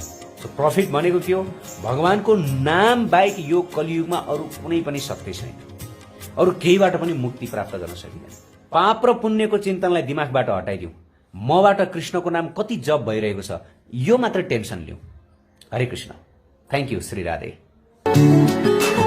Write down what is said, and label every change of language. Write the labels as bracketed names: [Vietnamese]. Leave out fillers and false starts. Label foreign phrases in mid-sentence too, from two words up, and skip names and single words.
[Nepali] सो प्रफिट भनेको के हो, भगवानको नाम बाहेक यो कलियुगमा अरू कुनै पनि शक्ति छैन, अरू केहीबाट पनि मुक्ति प्राप्त गर्न सकिँदैन। पाप र पुण्यको चिन्तनलाई दिमागबाट हटाइदिउँ, मबाट कृष्णको नाम कति जप भइरहेको छ यो मात्र टेन्सन लिउँ। हरे कृष्ण। [English] Thank you [Nepali] श्री राधे।